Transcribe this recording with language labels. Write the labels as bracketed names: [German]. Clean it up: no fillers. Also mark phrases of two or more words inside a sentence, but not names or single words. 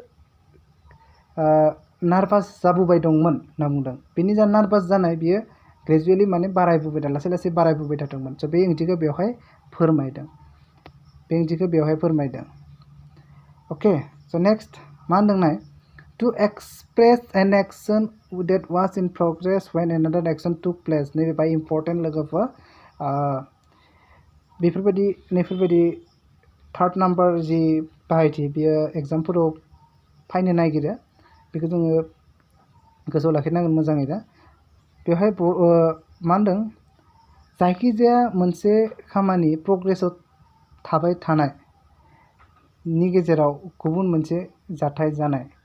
[Bodo] नार्भास जाबोबाय दंमोन होनना बुंदों बेनि जा नार्भास जानाय बियो ग्रेजुवेलि माने बारायबोबाय थादों लासै लासै बारायबोबाय थादोंमोन स' बे ओंथिखौ बेवहाय फोरमायदों अके स' नेक्स्ट मा होनदों [English] नाय to express an action that was in progress when another action took place [Bodo] नैबे बाय इम्पर्टेन्ट लोगोफोर बेफोरबायदि थार्ड नाम्बार जि बाहायथि बेयो एग्जामफोराव फायनो नागिरो बेखौ जोङो गोसोआव लाखिनांगोन मोजाङै दा बेवहाय मा होनदों जायखिजाया मोनसे खामानि प्रग्रेसआव थाबाय थानाय नि गेजेराव गुबुन मोनसे जाथाय जानाय